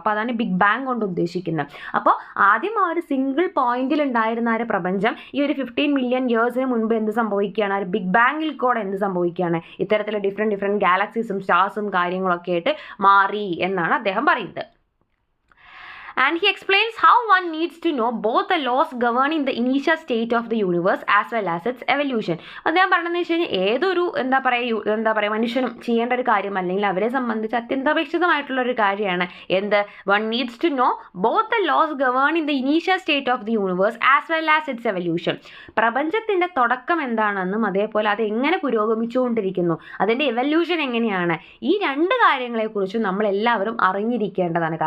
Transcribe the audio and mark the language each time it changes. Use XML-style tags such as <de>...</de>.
<ml>അപ്പോൾ അതാണ് big bang കൊണ്ട് ഉദ്ദേശിക്കുന്നത്. അപ്പോൾ ആദ്യം ആ ഒരു സിംഗിൾ പോയിന്റിൽ ഉണ്ടായിരുന്ന ആ ഒരു പ്രപഞ്ചം ഈ ഒരു 15</ml> <en>million years</en> <ml>ന് മുൻപ് എന്ത് സംഭവിക്കുകയാണ്? ആ ഒരു ബിഗ് ബാങ്ങിൽ കൂടെ എന്ത് സംഭവിക്കുകയാണ്? ഇത്തരത്തിലുള്ള ഡിഫറെൻറ്റ് ഗാലക്സീസും സ്റ്റാർസും കാര്യങ്ങളൊക്കെ ആയിട്ട് മാറി എന്നാണ് അദ്ദേഹം പറയുന്നത്.</ml> <en>And he explains how one needs to know both the laws governing the initial state of the universe as well as its evolution.</en> <ml>അദ്ദേഹം പറഞ്ഞതെന്ന് വെച്ച് കഴിഞ്ഞാൽ ഏതൊരു എന്താ പറയുക മനുഷ്യനും ചെയ്യേണ്ട ഒരു കാര്യം അല്ലെങ്കിൽ അവരെ സംബന്ധിച്ച് അത്യന്താപേക്ഷിതമായിട്ടുള്ള ഒരു കാര്യമാണ് എന്ത്</ml> <en>One needs to know both the laws governing the initial state of the universe as well as its evolution.</en> <ml>പ്രപഞ്ചത്തിൻ്റെ തുടക്കം എന്താണെന്നും അതേപോലെ അത് എങ്ങനെ പുരോഗമിച്ചുകൊണ്ടിരിക്കുന്നു, അതിൻ്റെ എവല്യൂഷൻ എങ്ങനെയാണ്, ഈ രണ്ട് കാര്യങ്ങളെക്കുറിച്ചും നമ്മളെല്ലാവരും അറിഞ്ഞിരിക്കേണ്ടതാണ്.</ml>